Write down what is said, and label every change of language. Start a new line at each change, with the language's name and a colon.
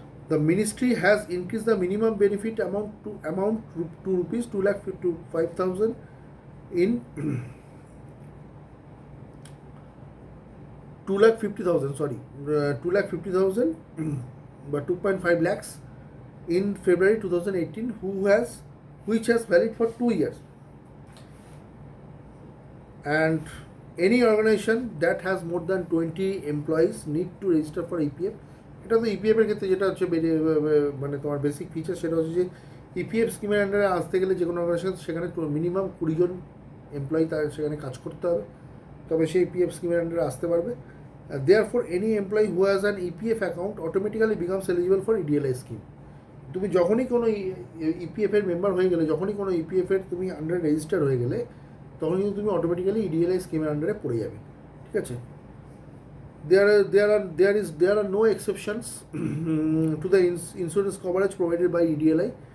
English: The ministry has increased the minimum benefit amount to rupees 2,55,000 in 2,50,000, sorry, 2,50,000 but 2.5 lakhs in February 2018, which has valid for 2 years. And any organization that has more than 20 employees need to register for EPF.
Bangla: এটা তো EPF এর ক্ষেত্রে যেটা হচ্ছে মানে তোমার basic feature, সেটা হচ্ছে যে ইপিএফ স্কিমের আন্ডারে আসতে গেলে যে কোনো অর্গানাইজেশন সেখানে মিনিমাম 20 জন এমপ্লয়ি তার সেখানে কাজ করতে হবে, তবে সেই ইপিএফ স্কিমের আন্ডারে আসতে পারবে।
English: Therefore, any employee who has an EPF account automatically becomes eligible for EDLI scheme.
Bangla: তুমি যখনই কোনো ইপিএফ এর মেম্বার হয়ে গেলে, যখনই কোনো ইপিএফ এর তুমি আন্ডারে রেজিস্টার হয়ে গেলে, তখন কিন্তু তুমি অটোমেটিক্যালি ইডিএলআই স্কিমের আন্ডারে পড়ে যাবে, ঠিক আছে?
English: There are no exceptions to the insurance coverage provided by EDLI.